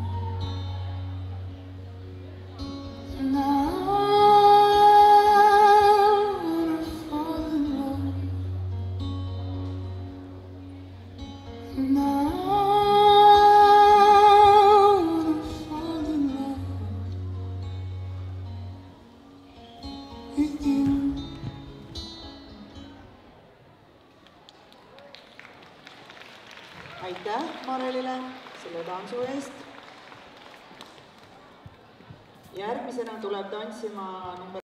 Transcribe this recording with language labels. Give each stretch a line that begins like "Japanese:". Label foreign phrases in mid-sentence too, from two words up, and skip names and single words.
English: And I wanna fall in love. And I wanna fall in love with you.
Estonian: Aitäh Marelile selle tantsu eest. Järgmisena tuleb tantsima number